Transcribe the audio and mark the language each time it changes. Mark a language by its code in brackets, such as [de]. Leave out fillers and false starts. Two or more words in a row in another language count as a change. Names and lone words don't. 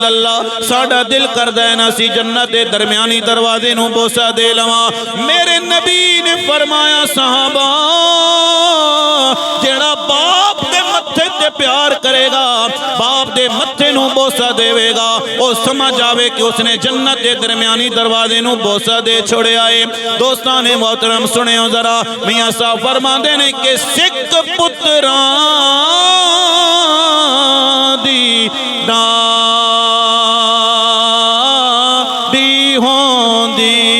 [pa] اللہ ساڈا دل کردا ہے نا سی جنت دے درمیانی دروازے نو بوسا دے لواں۔ میرے نبی نے فرمایا صحابہ جیڑا باپ دے متھے تے پیار کرے گا، باپ دے متھے نو بوسا دے گا، او سمجھ آوے کہ اس نے جنت دے درمیانی دروازے نو بوسا دے چھوڑے آئے۔ دوستان محترم سنے ہو ذرا، میاں صاحب فرماندے نے کہ سکھ پتراں دی دی ہوندی